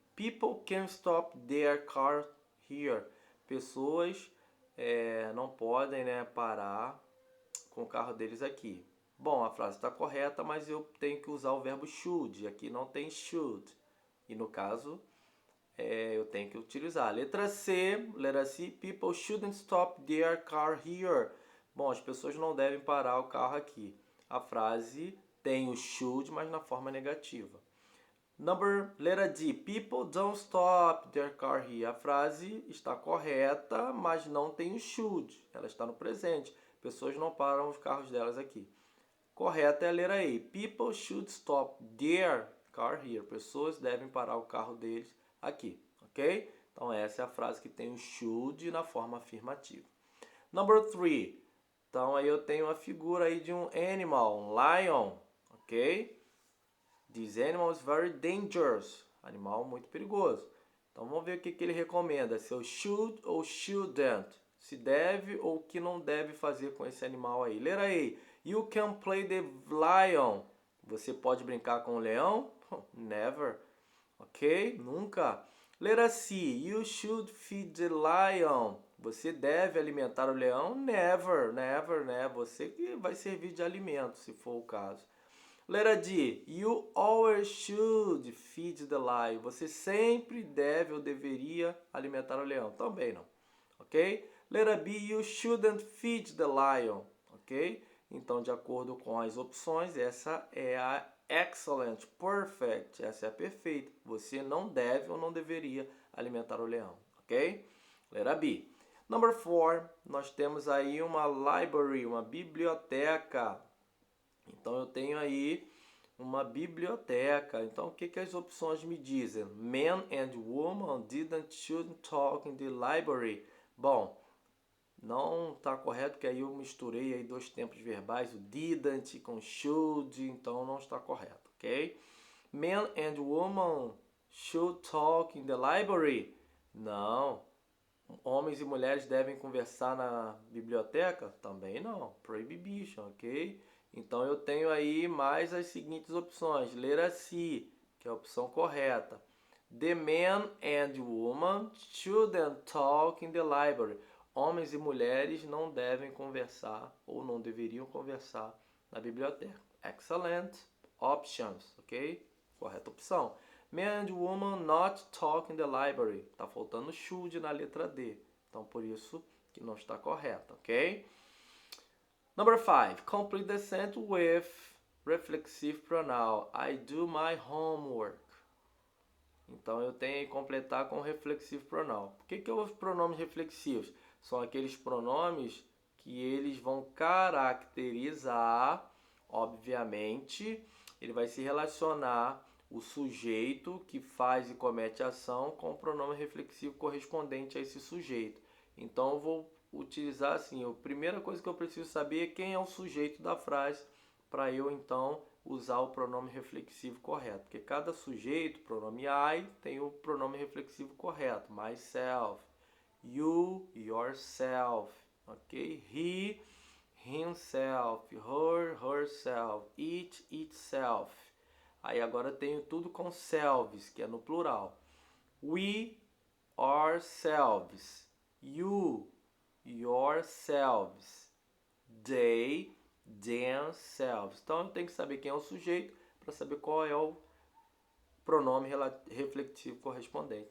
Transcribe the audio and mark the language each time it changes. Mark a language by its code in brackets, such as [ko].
[en] People can stop their car here. [pt] Pessoas não podem, né, parar com o carro deles aqui. Bom, a frase está correta, mas eu tenho que usar o verbo should. Aqui não tem should. E no caso, eu tenho que utilizar. Letra C. [en] People shouldn't stop their car here. [pt] Bom, as pessoas não devem parar o carro aqui. A frase tem o should, mas na forma negativa. Letra D. [en] People don't stop their car here. [pt] A frase está correta, mas não tem o should. Ela está no presente. Pessoas não param os carros delas aqui. Correta é a letra A. [en] People should stop their car here. [pt] Pessoas devem parar o carro deles aqui. Ok? Então essa é a frase que tem o should na forma afirmativa. Number 3. Então aí eu tenho a figura aí de um animal, um lion, ok? [en] This animal is very dangerous. [pt] Animal muito perigoso. Então vamos ver o que ele recomenda. Se eu should ou shouldn't. Se deve ou o que não deve fazer com esse animal aí. Letra A. [en] You can play the lion. [pt] Você pode brincar com o leão? Never. Ok? Nunca. Letra C. [en] You should feed the lion. [pt] Você deve alimentar o leão? [en] Never, never, [pt] né? Você que vai servir de alimento, se for o caso. Letra D. [en] You always should feed the lion. [pt] Você sempre deve ou deveria alimentar o leão. Também não. Ok? Letra B. [en] You shouldn't feed the lion. Ok? [pt] Então, de acordo com as opções, essa é a [en] excellent, perfect. [pt] Essa é a perfeita. Você não deve ou não deveria alimentar o leão. Ok? Letra B. Number 4. Nós temos aí uma library, uma biblioteca. Então eu tenho aí uma biblioteca. Então o que as opções me dizem? [en] Men and women shouldn't talk in the library. [pt] Bom, não está correto, porque aí eu misturei aí dois tempos verbais, o didn't com should, então não está correto, ok? [en] Men and women should talk in the library. [pt] Não. Homens e mulheres devem conversar na biblioteca? Também não. [en] Prohibition, [pt] ok? Então eu tenho aí mais as seguintes opções. Letra C, que é a opção correta. [en] The men and women shouldn't talk in the library. [pt] Homens e mulheres não devem conversar ou não deveriam conversar na biblioteca. [en] Excellent options, ok? [pt] Correta opção. [en] Men and women not talk in the library. [pt] Tá faltando should na letra D. Então por isso que não está correto, ok? [en] Number 5. Complete the sentence with reflexive pronoun. I do my homework. [pt] Então eu tenho que completar com reflexive pronoun. Por que os pronomes reflexivos? São aqueles pronomes que eles vão caracterizar, obviamente, ele vai se relacionar o sujeito que faz e comete a ação com o pronome reflexivo correspondente a esse sujeito. Então eu vou utilizar assim, a primeira coisa que eu preciso saber é quem é o sujeito da frase para eu então usar o pronome reflexivo correto. Porque cada sujeito, pronome I, tem o pronome reflexivo correto. [en] Myself, you, yourself, ok? He, himself, her, herself, it, itself. [pt] Aí agora tenho tudo com selves, que é no plural. We, ourselves. [en] You, yourselves. They, themselves. [pt] Então eu tenho que saber quem é o sujeito para saber qual é o pronome reflexivo correspondente.